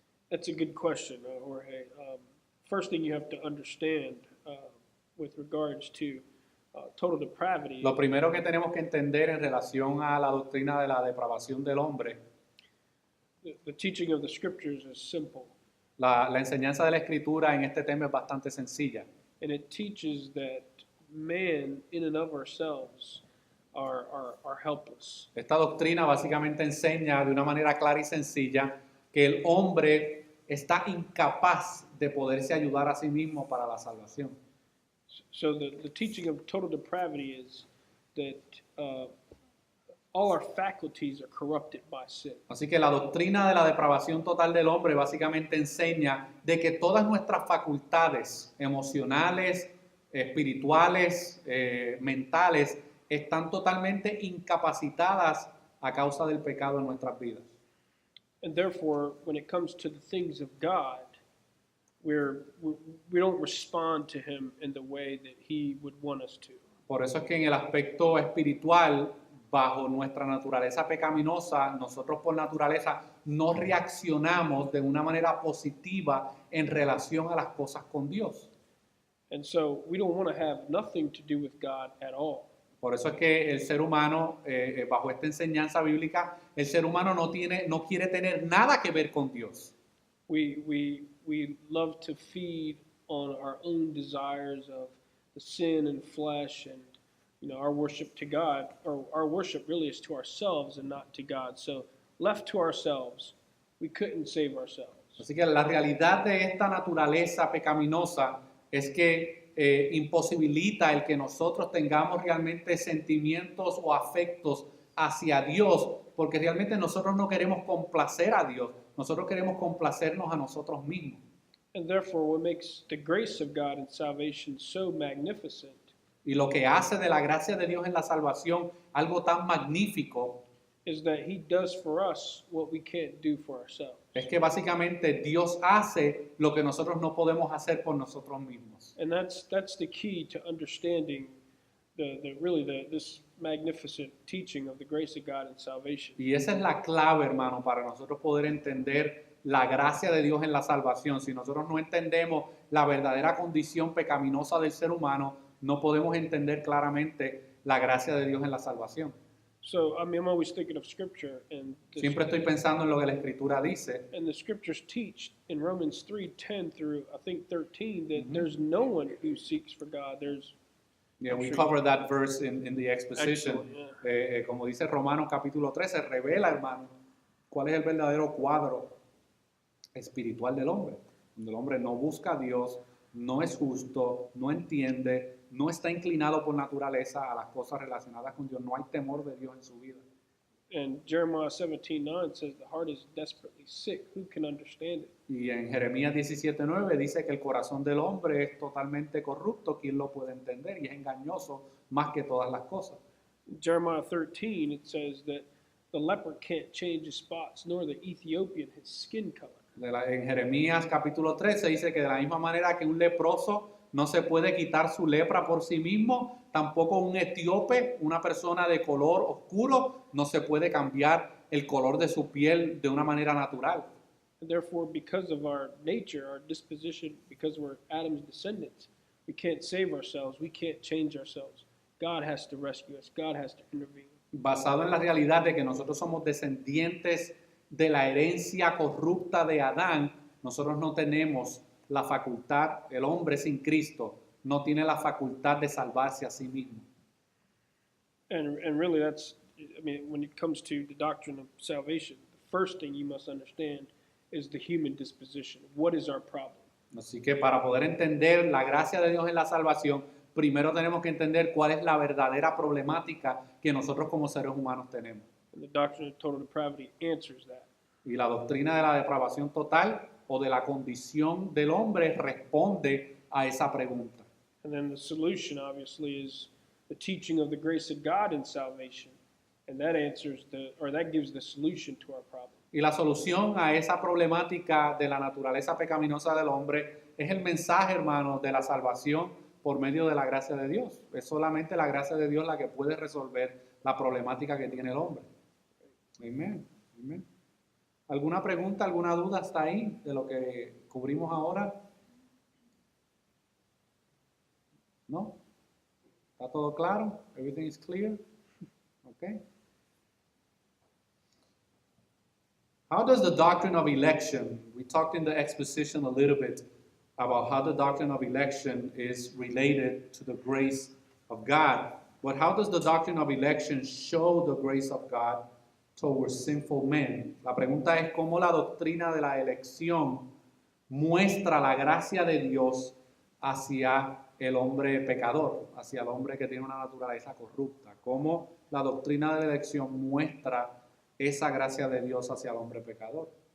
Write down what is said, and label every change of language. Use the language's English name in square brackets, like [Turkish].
[English] That's a good question, Jorge. First thing you have to understand with regards to total depravity. [Spanish] Lo primero que tenemos que entender en relación a la doctrina de la depravación del hombre, [English] the teaching of the scriptures is simple. [Spanish] La enseñanza de la Escritura en este tema es bastante sencilla. [English] And it teaches that man, in and of ourselves, are helpless. [Spanish] Esta doctrina básicamente enseña de una manera clara y sencilla que el hombre está incapaz de poderse ayudar a sí mismo para la salvación. [English] So the teaching of total depravity is that all our faculties are corrupted by sin. [Spanish] Así que la doctrina de la depravación total del hombre básicamente enseña de que todas nuestras facultades emocionales, espirituales, mentales, están totalmente incapacitadas a causa del pecado en nuestras vidas. [English] And therefore, when it comes to the things of God, we don't respond to Him in the way that He would want us to. [Spanish] Por eso es que en el aspecto espiritual, bajo nuestra naturaleza pecaminosa, nosotros por naturaleza no reaccionamos de una manera positiva en relación a las cosas con Dios. [English] And so we don't want to have nothing to do with God at all. [Spanish] Por eso es que el ser humano, bajo esta enseñanza bíblica, el ser humano no quiere tener nada que ver con Dios. [English] We love to feed on our own desires of the sin and flesh, and our worship to God, or our worship really is to ourselves and not to God. So left to ourselves, we couldn't save ourselves. [Spanish] Así que la realidad de esta naturaleza pecaminosa es que imposibilita el que nosotros tengamos realmente sentimientos o afectos hacia Dios, porque realmente nosotros no queremos complacer a Dios, nosotros queremos complacernos a nosotros mismos. [English] And therefore, what makes the grace of God in salvation so magnificent [Spanish] y lo que hace de la gracia de Dios en la salvación algo tan magnífico [English] is that He does for us what we can't do for ourselves. [Spanish] Es que básicamente Dios hace lo que nosotros no podemos hacer por nosotros mismos. [English] And that's the key to understanding this magnificent teaching of the grace of God in salvation. [Spanish] Y esa es la clave, hermano, para nosotros poder entender la gracia de Dios en la salvación. Si nosotros no entendemos la verdadera condición pecaminosa del ser humano, no podemos entender claramente la gracia de Dios en la salvación. [English] So, I mean, I'm always thinking of Scripture, and [Spanish] Siempre estoy pensando en lo que la Escritura dice. [English] the Scriptures teach in Romans 3:10 through, I think, 13, that Mhm. there's no one who seeks for God. There's Yeah, we Sure. covered that verse in the exposition. Excellent, yeah. [Spanish] Como dice Romanos capítulo 13, revela, hermano, cuál es el verdadero cuadro espiritual del hombre. Donde el hombre no busca a Dios, no es justo, no entiende, no está inclinado por naturaleza a las cosas relacionadas con Dios. No hay temor de Dios en su vida. [English] And Jeremiah 17:9 says the heart is desperately sick. Who can understand it? [Spanish] Y en Jeremías 17:9 dice que el corazón del hombre es totalmente corrupto. ¿Quién lo puede entender? Y es engañoso más que todas las cosas. [English] Jeremiah 13, it says that the leper can't change his spots, nor the Ethiopian his skin color. [Spanish] En Jeremías capítulo 13 dice que de la misma manera que un leproso no se puede quitar su lepra por sí mismo, tampoco un etíope, una persona de color oscuro, no se puede cambiar el color de su piel de una manera natural. [English] And therefore, because of our nature, our disposition, because we're Adam's descendants, we can't save ourselves, we can't change ourselves. God has to rescue us, God has to intervene. [Spanish] Basado en la realidad de que nosotros somos descendientes de la herencia corrupta de Adán, nosotros no tenemos la facultad, el hombre sin Cristo no tiene la facultad de salvarse a sí mismo. [English] And really, that's, I mean, when it comes to the doctrine of salvation, the first thing you must understand is the human disposition. What is our problem? [Spanish] Así que para poder entender la gracia de Dios en la salvación, primero tenemos que entender cuál es la verdadera problemática que nosotros como seres humanos tenemos. [English] And the doctrine of total depravity answers that. [Spanish] Y la doctrina de la depravación total o de la condición del hombre responde a esa pregunta. [English] And then the solution, obviously, is the teaching of the grace of God in salvation. And that answers that gives the solution to our problem. [Spanish] Y la solución a esa problemática de la naturaleza pecaminosa del hombre es el mensaje, hermano, de la salvación por medio de la gracia de Dios. Es solamente la gracia de Dios la que puede resolver la problemática que tiene el hombre. Amén. Amén. ¿Alguna pregunta, alguna duda hasta ahí de lo que cubrimos ahora? ¿No? ¿Está todo claro? [English] Everything is clear? Okay. How does the doctrine of election, we talked in the exposition a little bit about how the doctrine of election is related to the grace of God, but how does the doctrine of election show the grace of God towards sinful men? [Spanish] La pregunta es cómo la doctrina de la elección muestra la gracia de Dios hacia el hombre pecador, hacia el hombre que tiene una naturaleza corrupta. Cómo la doctrina de la elección muestra esa gracia de Dios hacia el hombre pecador.